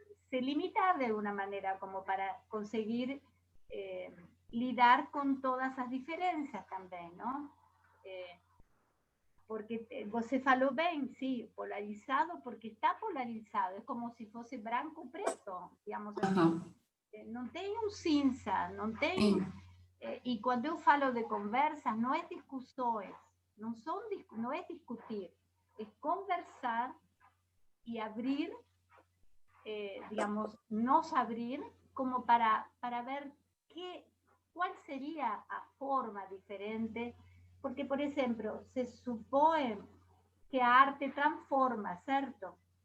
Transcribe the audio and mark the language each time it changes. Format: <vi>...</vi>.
<es>Se limita de una manera como para conseguir lidar con todas esas diferencias también, ¿no?</es> <pt>Porque você falou bem, sim, polarizado, porque está polarizado, é como se fosse branco ou preto, digamos assim. Não tem um cinza, não tem... E quando eu falo de conversas, não é discussões, não é discutir, é conversar e abrir, digamos, nos abrir como para ver qual seria a forma diferente.</pt> <es>Porque, por ejemplo, se supone que a arte transforma, ¿cierto?</es>